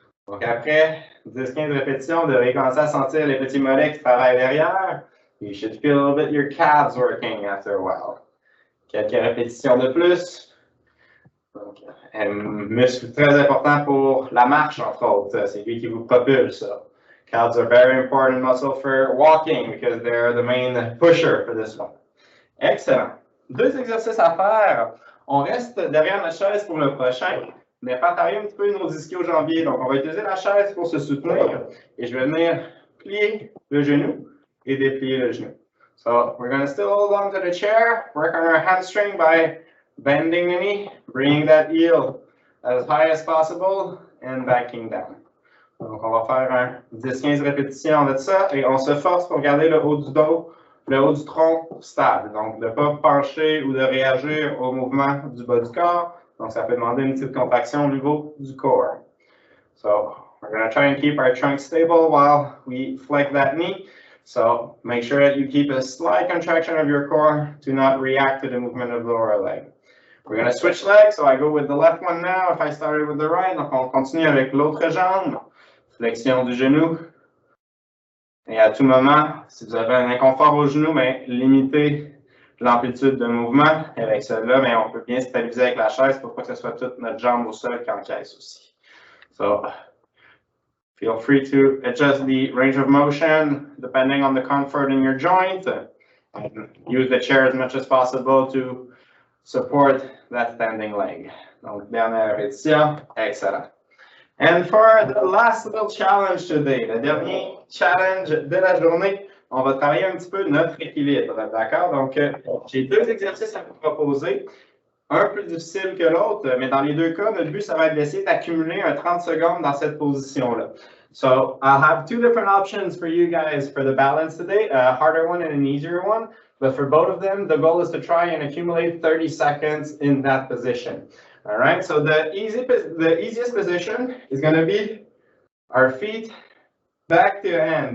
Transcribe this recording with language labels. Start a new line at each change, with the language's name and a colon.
French: Donc après 10-15 répétitions, vous devez commencer à sentir les petits mollets qui travaillent derrière.
English: You should feel a little bit your calves working after a while.
French: Quelques répétitions de plus. Donc, un muscle très important pour la marche, entre autres. C'est lui qui vous propulse. Calves are very important muscle for walking because they're the main pusher for this one. Excellent. 2 exercices à faire. On reste derrière notre chaise pour le prochain. On va faire travailler un petit peu nos ischio-jambiers. Donc, on va utiliser la chaise pour se soutenir. Et je vais venir plier le genou et déplier le genou.
English: So we're going to still hold on to the chair, work on our hamstring by bending the knee, bringing that heel as high as possible, and backing down.
French: Donc, on va faire un 10-15 répétitions de ça et on se force pour garder le haut du dos, le haut du tronc stable. Donc, de ne pas pencher ou de réagir au mouvement du bas du corps. Donc, ça peut demander une petite contraction au niveau du corps.
English: So, we're going to try and keep our trunk stable while we flex that knee. So, make sure that you keep a slight contraction of your core to not react to the movement of the lower leg. We're going to switch legs, so I go with the left one now if I started with the right.
French: Donc, on continue avec l'autre jambe. Flexion du genou. Et à tout moment, si vous avez un inconfort au genou, mais limitez l'amplitude de mouvement. Et avec cela, mais on peut bien stabiliser avec la chaise pour pas que ce soit toute notre jambe au sol qui encaisse aussi.
English: So, feel free to adjust the range of motion depending on the comfort in your joint. And use the chair as much as possible to support that standing leg.
French: Donc, dernière répétition. Excellent.
English: And for the last little challenge today,
French: le dernier challenge de la journée, on va travailler un petit peu notre équilibre, d'accord? Donc, j'ai deux exercices à vous proposer, un plus difficile que l'autre, mais dans les deux cas, notre but, ça va être d'essayer d'accumuler un 30 secondes dans cette position-là.
English: So, I'll have two different options for you guys for the balance today, a harder one and an easier one. But for both of them, the goal is to try and accumulate 30 seconds in that position. All right, so the easiest position is going to be our feet back to hand.